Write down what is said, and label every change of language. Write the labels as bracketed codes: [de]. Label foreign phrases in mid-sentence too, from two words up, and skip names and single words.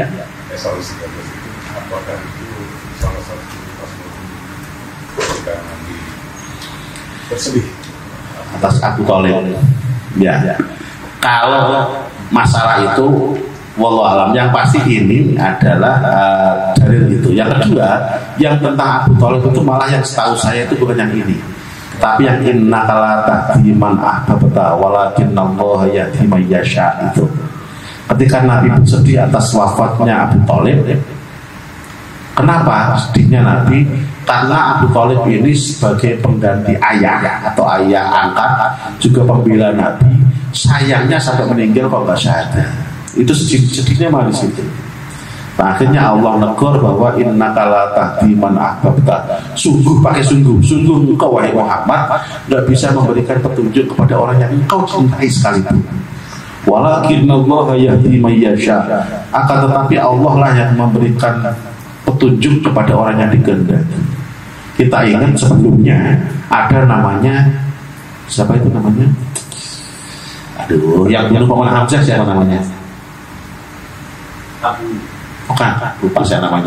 [id] Solusi itu, apakah itu salah satu ketika nanti bersedih atas Abu Thalib? Ya. Kalau masalah itu, [ar] والله أعلم, [id] yang pasti ini adalah dalil itu. Yang kedua, yang tentang Abu Thalib itu malah yang setahu saya itu bukan yang ini, tapi yang [ar] إنك لا تهدي من أحببت ولكن الله يهدي من يشاء [id] itu. Ketika Nabi bersedih atas wafatnya Abu Thalib, kenapa sedihnya Nabi? Karena Abu Thalib ini sebagai pengganti ayah atau ayah angkat, juga pembela Nabi. Sayangnya sampai meninggal kok nggak syahadat. Itu sedihnya malah di situ. Nah, akhirnya Allah negur bahwa [ar] إنك لا تهدي من أحببت. [id] Sungguh, pakai sungguh engkau wahai Muhammad nggak bisa memberikan petunjuk kepada orang yang engkau cintai sekalipun. [ar] ولكن الله يهدي من يشاء. [id] Akan tetapi Allah lah yang memberikan petunjuk kepada orang yang dikehendaki. Kita ingat sebelumnya ada namanya, siapa itu namanya? Aduh, yang bunuh Paman Hamzah siapa namanya? Bukan, lupa saya namanya.